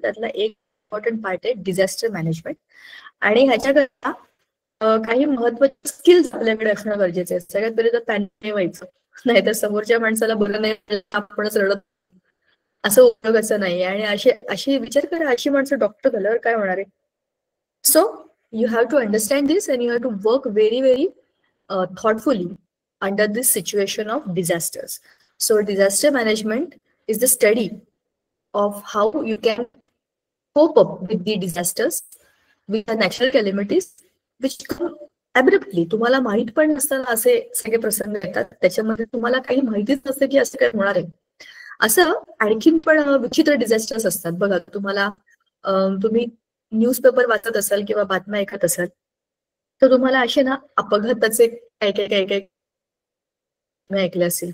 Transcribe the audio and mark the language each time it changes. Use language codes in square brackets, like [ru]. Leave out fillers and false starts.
[mr] त्यातला एक important part आहे डिझास्टर मॅनेजमेंट. आणि ह्याच्याकरता काही महत्वाचे स्किल्स आपल्याकडे असणं गरजेचं आहे. सगळ्यात पहिले तर पॅनिक नाही व्हायचं, नाहीतर समोरच्या माणसाला बरं नाही आपणच रडत, असं उपयोगाचं नाही. आणि अशी विचार करा, अशी माणसं डॉक्टर झाल्यावर काय होणार आहे. [en] So you have to understand this and you have to work very thoughtfully under this situation of disasters. So disaster management is the study of how you can cope up with the disasters, with the natural calamities which come abruptly. [mr] तुम्हाला माहित पण नसताना असे सगळे प्रसंग येतात, त्याच्यामध्ये तुम्हाला काही माहितीच नसते की असं काय होणार आहे. असं आणखीन पण विचित्र डिझास्टर्स असतात बघा. तुम्ही न्यूजपेपर वाचत असाल किंवा बातम्या ऐकत असाल तर तुम्हाला असे ना अपघाताचे काय ऐकले असतील.